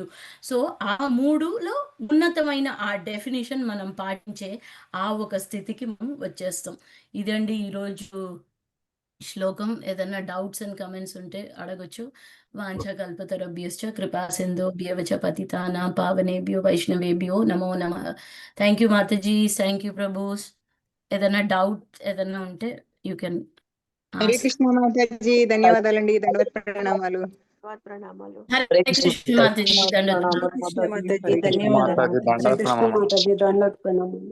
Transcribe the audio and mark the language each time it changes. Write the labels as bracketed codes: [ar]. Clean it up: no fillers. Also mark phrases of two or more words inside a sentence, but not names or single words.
[te] సో ఆ 3లో ఉన్నతమైన ఆ డెఫినిషన్ మనం పాటించే ఆ ఒక స్థితికి మనం వచ్చేస్తాం. ఇదండి ఈరోజు శ్లోకం. ఏదైనా [en] doubts and comments [te] ఉంటే అడగొచ్చు. [sa] వాంఛకల్పతరుభ్యశ్చ కృపా సింధుభ్యవ చ పతితానాం పావనేభ్యో వైష్ణవేభ్యో నమో నమః. [en] Thank you Mataji, thank you Prabhus. [te] ఏదైనా డౌట్ ఏదైనా ఉంటే [en] you can. [te] హరే కృష్ణ మాతాజీ, ధన్యవాదాలండి. దండవత్ ప్రణామాలు. హరే కృష్ణ మాతాజీ, హరే కృష్ణ మాతాజీ,